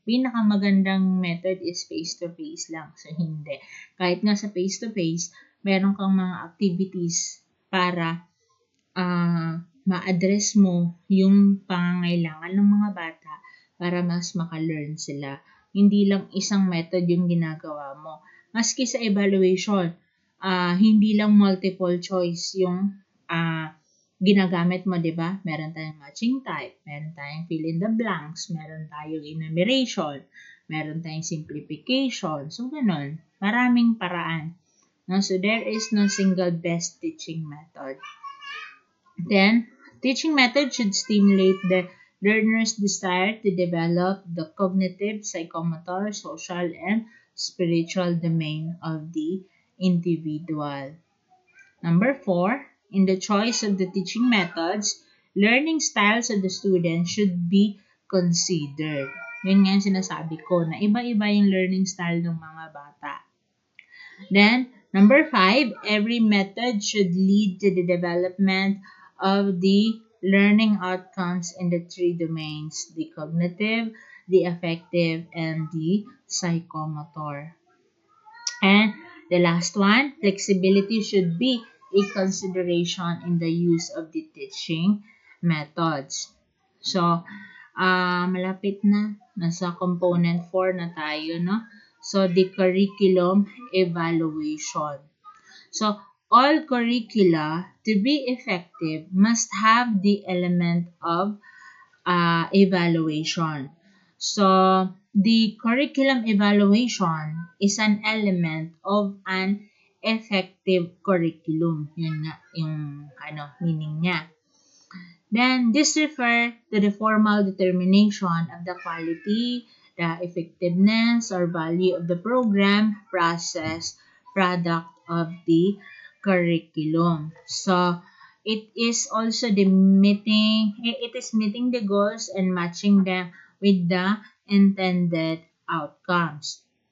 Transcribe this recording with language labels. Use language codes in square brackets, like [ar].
[tl] Pinakamagandang method is face-to-face lang. So, hindi. Kahit nga sa face-to-face, meron kang mga activities para ma-address mo yung pangangailangan ng mga bata para mas maka-learn sila. Hindi lang isang method yung ginagawa mo. Maski sa evaluation, hindi lang multiple choice yung ginagamit mo, di ba? Meron tayong matching type, meron tayong fill in the blanks, meron tayong enumeration, meron tayong simplification. So, ganun. Maraming paraan. No? [en] So, there is no single best teaching method. Then, teaching method should stimulate the learner's desire to develop the cognitive, psychomotor, social, and spiritual domain of the individual. Number 4, in the choice of the teaching methods, learning styles of the student should be considered. [tl] Yun nga yung sinasabi ko, na iba-iba yung learning style ng mga bata. [en] Then, number 5, every method should lead to the development of the learning outcomes in the 3 domains, the cognitive, the affective, and the psychomotor. And the last one, flexibility should be a consideration in the use of the teaching methods. [tl] So, malapit na. Nasa component 4 na tayo, no? [en] So, the curriculum evaluation. So, all curricula, to be effective, must have the element of evaluation. So, the curriculum evaluation is an element of an effective curriculum. [tl] Yun nga, yung meaning niya. [en] Then, this refers to the formal determination of the quality, the effectiveness, or value of the program, process, product of the curriculum. So, it is meeting the goals and matching them with the intended outcomes.